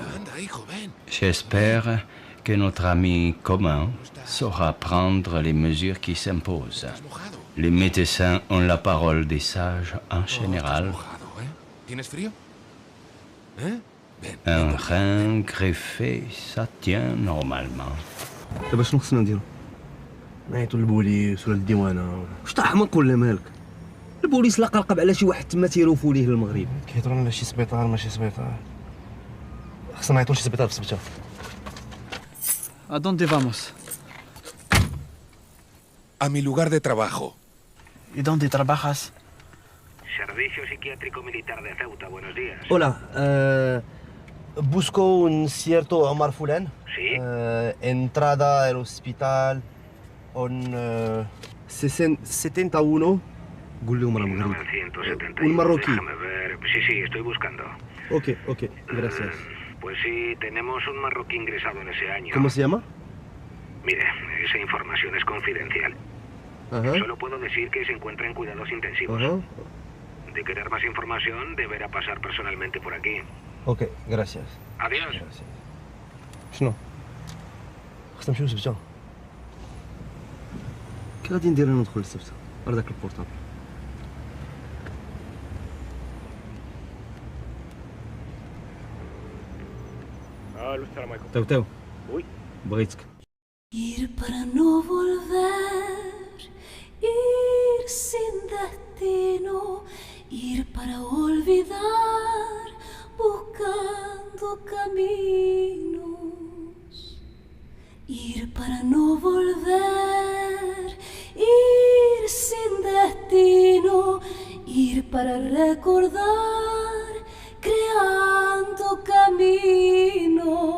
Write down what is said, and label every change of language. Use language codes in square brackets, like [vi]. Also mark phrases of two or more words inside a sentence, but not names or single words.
[fr] J'espère que notre ami commun saura prendre les mesures qui s'imposent. Les médecins ont la parole des sages en général. Un rein greffé, ça tient normalement. [ar] دابا شنو خصنا نديرو؟ نعيطوا للبوليس ولا للديوانه. واش طاحمق ولا مالك؟ البوليس لقى رقب على شي واحد تما تيروفوا ليه للمغرب. كيهضروا على شي سبيطار ماشي سبيطار. خصنا نعيطوا لشي سبيطار في سبته. [es] ¿A dónde vamos? A mi lugar de trabajo. ¿Y dónde trabajas? Servicio Psiquiátrico Militar de Ceuta, buenos días. Hola, busco un cierto Omar Fulan. Sí. Entrada al hospital con 71. [ar] قول لهم راه مغربي. [es] 971. Un marroquí. Déjame ver. Sí, estoy buscando. Ok, gracias. Pues sí, tenemos un marroquí ingresado en ese año. ¿Cómo se llama? Mire, esa información es confidencial. Ajá. Solo puedo decir que se encuentra en cuidados intensivos. Ajá. De querer más información, deberá pasar personalmente por aquí. Ok, gracias. Adiós. [ar] شنو؟ خصنا نمشيو للسبته. كي غادي ندير انا ندخل للسبته؟ راه داك البورطابل. الو السلام عليكم. تاو وي بغيتك. [es] Ir para no volver, ir sin destino, ir para olvidar, buscando caminos. Ir para no volver, ir sin destino, ir para recordar, creando camino.